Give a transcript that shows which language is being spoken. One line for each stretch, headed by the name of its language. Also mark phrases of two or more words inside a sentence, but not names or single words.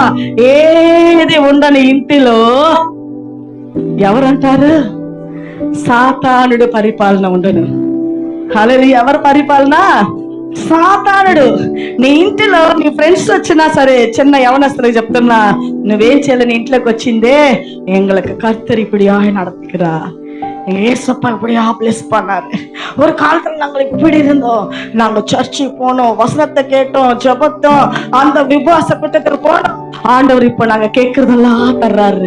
Telugu: ఏది ఉండని ఇంటిలో ఎవరంటారు? సాతానుడు పరిపాలన ఉండను. హల్లెలూయా. ఎవరి పరిపాలన? సాతానుడు. నీ ఇంటిలో నీ ఫ్రెండ్స్ వచ్చినా సరే, చిన్న యవనస్తులకు చెప్తున్నా, నువ్వేం చేయలేని ఇంట్లోకి వచ్చిందే,
Tamil: எங்களுக்கு கர்த்தர் இப்படியாக நடத்துகிறா, ஏசப்பா இப்படியா பிளஸ் பண்ணாரு. ஒரு காலத்துல நாங்கள் இப்படி இருந்தோம், நாங்க சர்ச்சுக்கு போனோம், வசனத்தை கேட்டோம், ஜெபத்தோம், அந்த விபாச கூட்டத்துக்கு போனோம், ஆண்டவர் இப்ப நாங்க கேட்கறதெல்லாம் தர்றாரு.